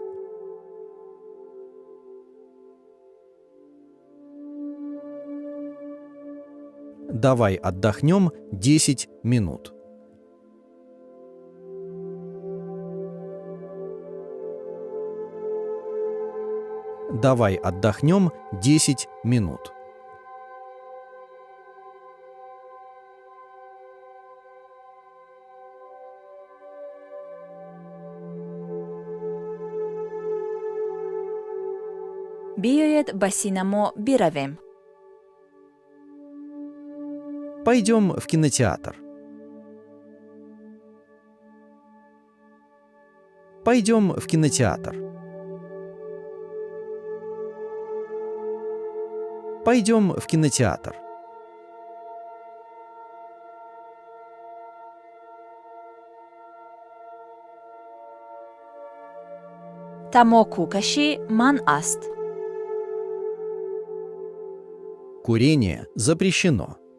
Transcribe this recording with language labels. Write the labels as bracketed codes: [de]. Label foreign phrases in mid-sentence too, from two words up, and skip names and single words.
[ru] Давай отдохнем 10 минут. Давай отдохнем 10 минут. [fa] بیایید به سینما برویم. [ru] Пойдем в кинотеатр. Пойдем в кинотеатр. Пойдем в кинотеатр. [tg] тамоку каши ман аст. [ru] Курение запрещено.